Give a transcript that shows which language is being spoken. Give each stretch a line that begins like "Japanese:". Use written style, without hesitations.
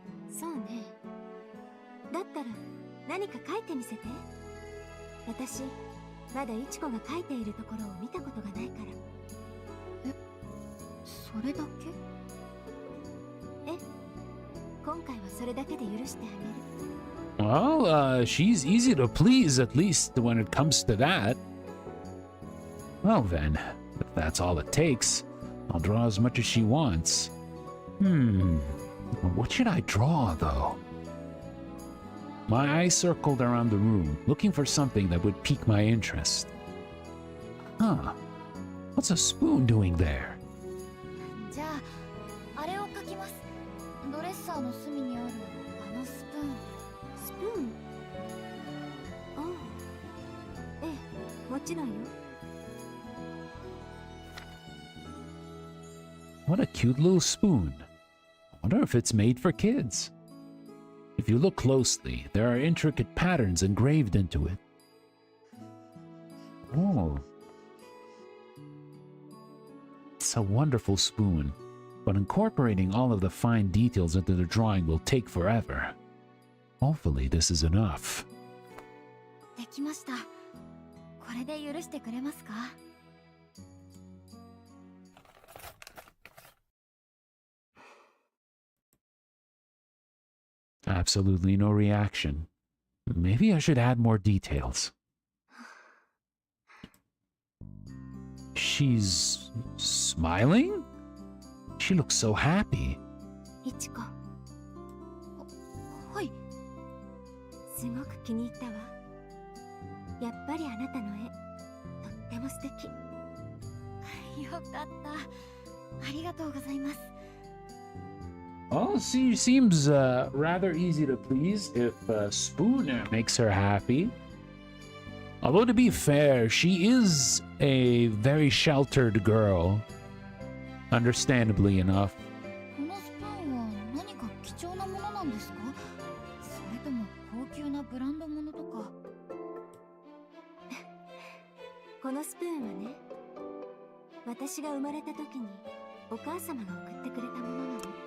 Japanese: そうね。だったら何か書いてみせて。私まだイチコが書いているところを見たことがないから。え、それだけ？え、今回はそれだけで許してあげる。
English: Well, she's easy to please, at least when it comes to that. Well then, if that's all it takes, I'll draw as much as she wants. What should I draw, though? My eyes circled around the room, looking for something that would pique my interest. Huh. What's a spoon doing there?
Japanese: じゃあ、あれを描きます。ドレッサーの隅にあるあのスプーン。スプーン？ああ。ええ、もちろんよ。
English: What a cute little spoon. I wonder if it's made for kids. If you look closely, there are intricate patterns engraved into it. Oh. It's a wonderful spoon, but incorporating all of the fine details into the drawing will take forever. Hopefully this is enough.
Japanese: できました。これで許してくれますか？
English: Absolutely no reaction. Maybe I should add more details. She's smiling? She looks so happy.
Japanese: イチコ。はい。すごく気に入ったわ。やっぱりあなたの絵、とっても素敵。よかった。ありがとうございます。
English: Well, she seems rather easy to please if Spoon makes her happy. Although to be fair, she is a very sheltered girl. Understandably enough.
Japanese: このスプーンは何か貴重なものなんですか？それとも高級なブランドものとか。このスプーンはね、私が生まれた時にお母様が送ってくれたものなの。